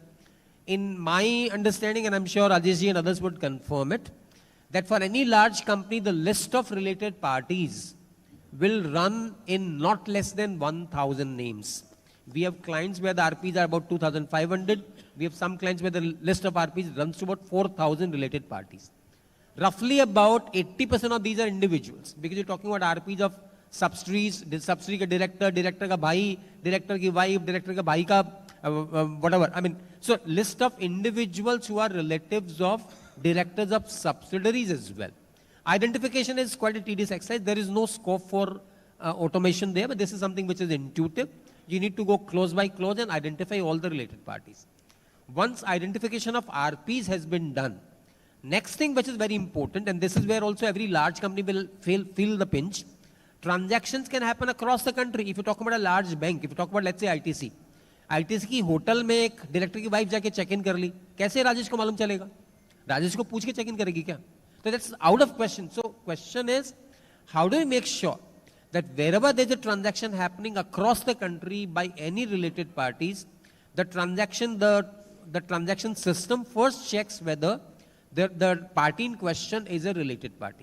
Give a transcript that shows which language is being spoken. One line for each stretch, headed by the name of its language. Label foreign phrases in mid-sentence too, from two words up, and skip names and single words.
English: In my understanding, and I'm sure Rajesh ji and others would confirm it, that for any large company, the list of related parties will run in not less than 1,000 names. We have clients where the RPs are about 2,500. We have some clients where the list of RPs runs to about 4,000 related parties. Roughly about 80% of these are individuals because you're talking about RPs of subsidiaries,
Hindi: सब्सिडियरी का डायरेक्टर, डायरेक्टर का भाई, डायरेक्टर की वाइफ, डायरेक्टर का भाई का व्हाटएवर.
English: I mean, so list of individuals who are relatives of directors of subsidiaries as well. Identification is quite a tedious exercise. There is no scope for automation there, but this is something which is intuitive. You need to go close by close and identify all the related parties. Once identification of RPs has been done, next thing which is very important, and this is where also every large company will feel the pinch, transactions can happen across the country. If you talk about a large bank, if you talk about let's say ITC,
Hindi: ITC की होटल में एक डायरेक्टर की वाइफ जाके
English: check in
Hindi: कर ली, कैसे राजेश को मालूम चलेगा? राजेश को पूछ के
English: check in
Hindi: करेगी क्या?
English: So that's out of question. So question is, how do we make sure that wherever there's a transaction happening across the country by any related parties, the transaction system first checks whether the party in question is a related party.